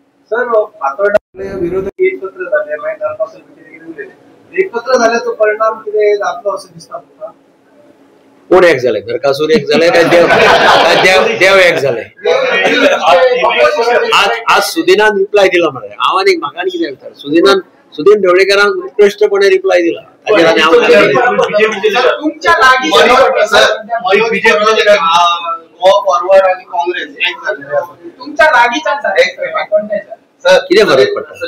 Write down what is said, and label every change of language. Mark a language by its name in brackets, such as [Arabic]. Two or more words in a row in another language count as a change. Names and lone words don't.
[Marathi] सर विरोधक एकत्र झाले एकत्र झाल्याचा परिणाम किती जातलो असं दिसतात का? कोण एक झाले? नरकासूर एक झाले काय देव एक झाले? आज सुदिनान रिप्लाय दिला मला. [Konkani] हांव एक म्हाका कितें विचार सुदीन ढवळेकरांक उत्कृष्टपणे रिप्लाय दिला. किती फरक पडटा?